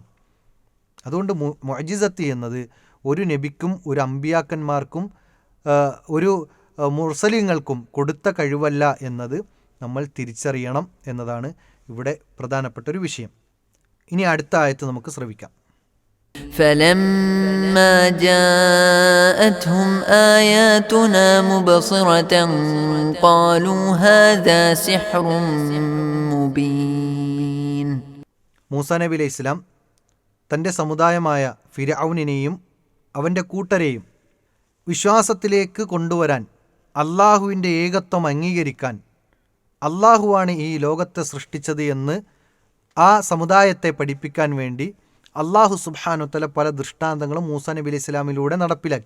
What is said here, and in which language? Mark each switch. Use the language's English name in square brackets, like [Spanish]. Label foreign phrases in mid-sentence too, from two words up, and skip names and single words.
[Malayalam] അതുകൊണ്ട് മുഅ്ജിസത്ത് എന്നത് ഒരു നബിക്കും ഒരു അമ്പിയാക്കന്മാർക്കും ഒരു മുർസലിങ്ങൾക്കും കൊടുത്ത കഴിവല്ല എന്നത് നമ്മൾ തിരിച്ചറിയണം എന്നതാണ് ഇവിടെ പ്രധാനപ്പെട്ട ഒരു വിഷയം. ഇനി അടുത്ത ആയത്ത് നമുക്ക് ശ്രവിക്കാം. [Arabic] فلما جاءتهم آياتنا مبصرة قالوا هذا سحر مبين. [Malayalam] മൂസാ നബി [Arabic] عليه السلام [Malayalam] തൻ്റെ സമുദായമായ ഫിർഔനിനെയും അവൻ്റെ കൂട്ടരെയും വിശ്വാസത്തിലേക്ക് കൊണ്ടുവരാൻ, അള്ളാഹുവിൻ്റെ ഏകത്വം അംഗീകരിക്കാൻ, അള്ളാഹുവാണ് ഈ ലോകത്തെ സൃഷ്ടിച്ചത് എന്ന് ആ സമുദായത്തെ പഠിപ്പിക്കാൻ വേണ്ടി അള്ളാഹു [Arabic] سبحانه تعالى [Malayalam] പല ദൃഷ്ടാന്തങ്ങളും മൂസാ നബി [Arabic] عليه السلام [Malayalam] നടപ്പിലാക്കി.